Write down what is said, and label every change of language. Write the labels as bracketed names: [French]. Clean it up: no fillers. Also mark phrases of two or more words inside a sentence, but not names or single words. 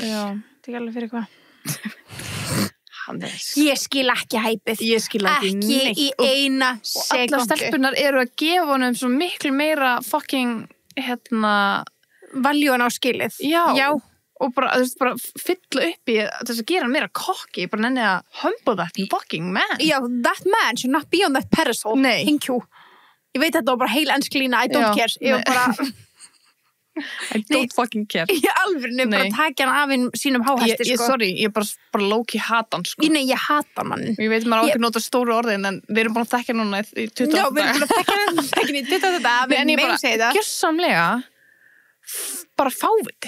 [Icelandic] Það er ekki alveg fyrir hvað. Ég skil ekki hæpið. Ég skil ekki neitt. Ekki í eina sekundu. Og allar stelpunar eru að gefa honum svo miklu meira [English] fucking valjúan [Icelandic] á skilið. Já. Og bara fylla upp í þess að gera hann meira kokki, bara nenni að [English] humble that fucking man. Já, that man should not be on that pedestal. Nei. Thank you. [Icelandic] Ég veit að þetta var bara heil ensk lína, [English] I don't care. [Icelandic] Ég var bara... [English] I don't fucking care. [Icelandic] Ég alveg bara takja hann af hinn sínum háhæsti, sko. Sorry, ég bara low-key hata hann, sko. Nei, ég hata hann. Ég veit maður á ekki nota stóru orðin, en við erum búin að þekka núna í 20 daga. Já, við erum búin að þekka í 20 daga, við megum segja það. Gjörsamlega, bara fáviti.